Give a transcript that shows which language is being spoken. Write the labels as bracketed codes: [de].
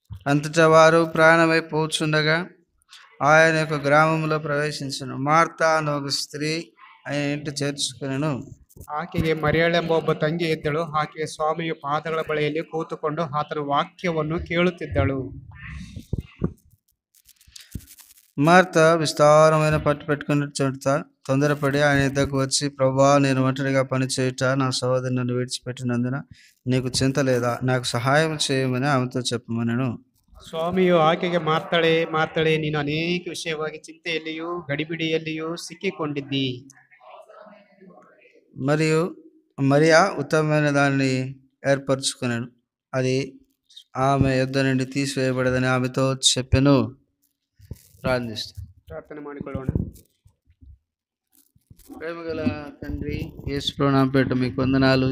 [te] అంతటా వారు ప్రయాణమైపోచుండగా ఆయన యొక్క గ్రామంలో ప్రవేశించను. మార్తా అను ఒక స్త్రీ ఆయన ఇంటి చేర్చుకునను. [kn] ಆಕೆಗೆ ಮರಿಯಳೆಂಬ ಒಬ್ಬ ತಂಗಿ ಇದ್ದಳು. ಆಕೆಗೆ ಸ್ವಾಮಿಯ ಪಾದಗಳ ಬಳಿಯಲ್ಲಿ ಕೂತುಕೊಂಡು ಆತನ ವಾಕ್ಯವನ್ನು ಕೇಳುತ್ತಿದ್ದಳು. [te] మార్త విస్తారమైన పట్టు పెట్టుకుని తొందరపడి ఆయన ఇద్దరికి వచ్చి, ప్రభువా, నేను ఒంటరిగా పని చేయుట నా సహోదరి నన్ను విడిచిపెట్టినందున నీకు చింత లేదా? నాకు సహాయం చేయమని ఆమెతో చెప్పమనను. [kn] ಸ್ವಾಮಿಯು ಆಕೆಗೆ, ಮಾರ್ತಾಳೆ, ನೀನು ಅನೇಕ ವಿಷಯವಾಗಿ ಚಿಂತೆಯಲ್ಲಿಯೂ ಗಡಿಬಿಡಿಯಲ್ಲಿಯೂ ಸಿಕ್ಕಿಕೊಂಡಿದ್ದಿ. [te] మరియు మరియా ఉత్తమమైన దానిని ఏర్పరచుకున్నాను, అది ఆమె యొద్ద నుండి తీసివేయబడదని ఆమెతో చెప్పెను. [kn] ಪ್ರಾರ್ಥನೆ ಮಾಡಿಕೊಳ್ಳೋಣ. [te] ప్రేమగల తండ్రి, యేసు ప్రభువు పేరిట మీకు వందనాలు.